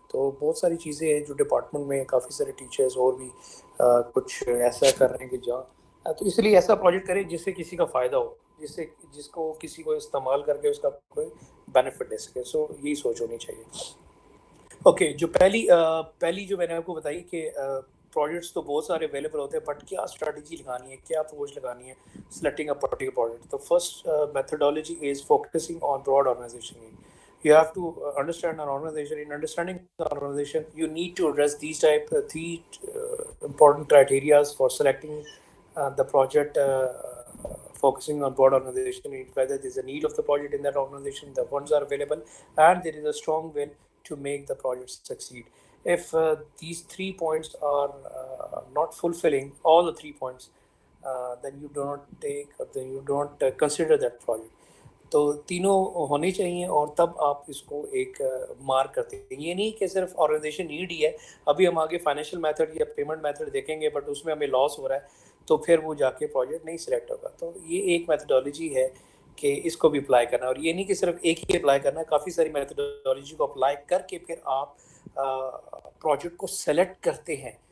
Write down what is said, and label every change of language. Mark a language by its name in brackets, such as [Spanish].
[Urdu] تو بہت ساری چیزیں ہیں جو ڈپارٹمنٹ میں, کافی سارے ٹیچرز اور بھی کچھ ایسا کر رہے ہیں کہ جہاں, تو اس لیے ایسا پروجیکٹ کریں جس سے کسی کا فائدہ ہو, جس کو کسی کو استعمال کر کے اس کا کوئی بینیفٹ دے سکے. سو یہی سوچ ہونی چاہیے. اوکے جو پہلی جو میں نے آپ کو بتائی کہ پروجیکٹس تو بہت سارے اویلیبل ہوتے ہیں بٹ کیا اسٹریٹجی لگانی ہے, کیا اپروچ لگانی ہے [English] Selecting a particular project. تو first methodology is focusing on broad organisation. You have to understand an organization. In understanding the organization, you need to address these three important criteria for selecting the project. Focusing on broad organization, whether there is a need of the project in that organization, the funds are available, and there is a strong will to make the project succeed. If these 3 points are not fulfilling all the 3 points, then you don't consider that project. [Urdu] تو تینوں ہونے چاہیے اور تب آپ اس کو ایک mark کرتے ہیں. یہ نہیں کہ صرف آرگنائزیشن نیڈ ہی ہے, ابھی ہم آگے فائنینشیل میتھڈ یا پیمنٹ میتھڈ دیکھیں گے بٹ اس میں ہمیں لاس ہو رہا ہے تو پھر وہ جا کے پروجیکٹ نہیں سلیکٹ ہوگا. تو یہ ایک میتھڈالوجی ہے کہ اس کو بھی اپلائی کرنا, اور یہ نہیں کہ صرف ایک ہی اپلائی کرنا ہے, کافی ساری میتھڈالوجی کو اپلائی کر کے پھر آپ پروجیکٹ کو سلیکٹ کرتے ہیں.